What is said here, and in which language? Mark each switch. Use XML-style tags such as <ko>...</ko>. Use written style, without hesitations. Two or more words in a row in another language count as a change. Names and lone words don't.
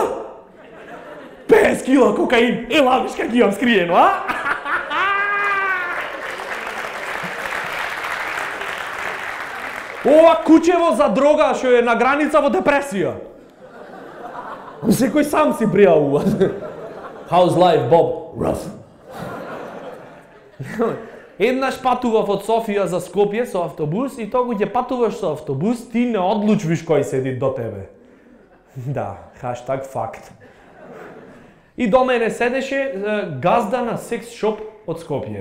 <mk>50 кила кокаин, ела виш как имам скриено, а? Ова кучево за дрога што е на граница во депресија. Секој сам си пријавува.</mk> <en>How's life, Bob? Rough.</en> <mk>Еднаш патував од Софија за Скопје со автобус и тогу ќе патуваш со автобус, ти не одлучвиш кој седи до тебе. Да, хаштаг факт. И до мене седеше газда на секс шоп од Скопје.</mk>